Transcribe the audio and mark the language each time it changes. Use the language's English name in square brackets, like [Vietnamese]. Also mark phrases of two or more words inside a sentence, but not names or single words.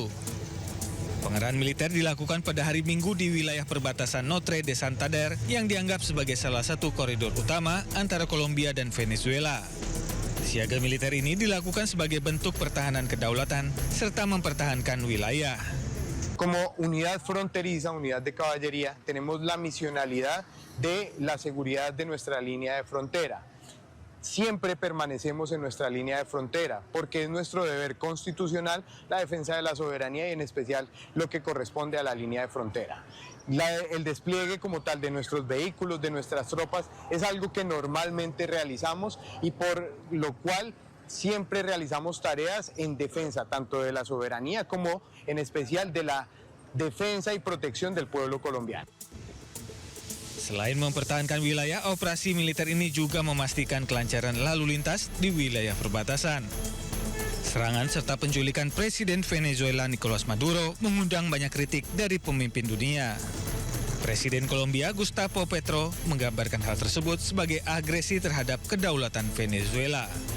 [Indonesian] Pengerahan militer dilakukan pada hari Minggu di wilayah perbatasan Notre de Santander yang dianggap sebagai salah satu koridor utama antara Kolombia dan Venezuela. Siaga militer ini dilakukan sebagai bentuk pertahanan kedaulatan serta mempertahankan wilayah. [Spanish] Como unidad fronteriza, unidad de caballería, tenemos la misionalidad de la seguridad de nuestra línea de frontera. Siempre permanecemos en nuestra línea de frontera porque es nuestro deber constitucional la defensa de la soberanía y en especial lo que corresponde a la línea de frontera. El despliegue como tal de nuestros vehículos, de nuestras tropas, es algo que normalmente realizamos y por lo cual siempre realizamos tareas en defensa tanto de la soberanía como en especial de la defensa y protección del pueblo colombiano. [Indonesian] Selain mempertahankan wilayah, operasi militer ini juga memastikan kelancaran lalu lintas di wilayah perbatasan. Serangan serta penculikan Presiden Venezuela Nicolas Maduro mengundang banyak kritik dari pemimpin dunia. Presiden Kolombia Gustavo Petro menggambarkan hal tersebut sebagai agresi terhadap kedaulatan Venezuela.